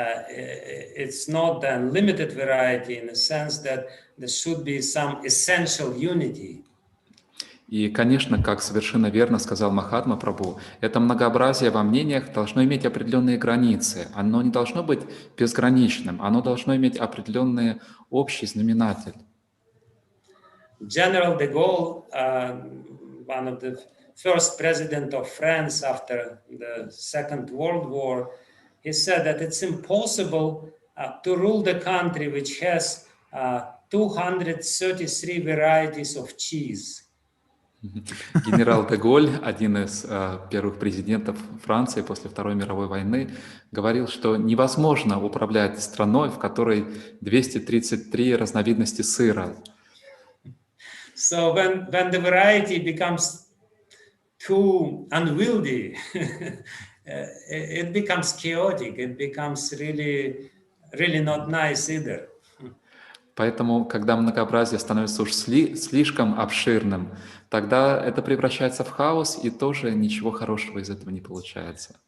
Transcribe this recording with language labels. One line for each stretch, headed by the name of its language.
English: It's not an unlimited variety in the sense that there should be some essential unity.
Russian: И, конечно, как совершенно верно сказал Махатма Прабху, это многообразие во мнениях должно иметь определенные границы. Оно не должно быть безграничным, оно должно иметь определенный общий знаменатель.
English: General de Gaulle, one of the first president of France after the Second World War, he said that it's impossible to rule the country which has 233 varieties of cheese.
Russian: Генерал де Голль, один из первых президентов Франции после Второй мировой войны, говорил, что невозможно управлять страной, в которой 233 разновидности сыра.
English: So when the variety becomes too unwieldy, it becomes chaotic. It becomes really not nice either.
Russian: Поэтому, когда многообразие становится уж слишком обширным, тогда это превращается в хаос, и тоже ничего хорошего из этого не получается.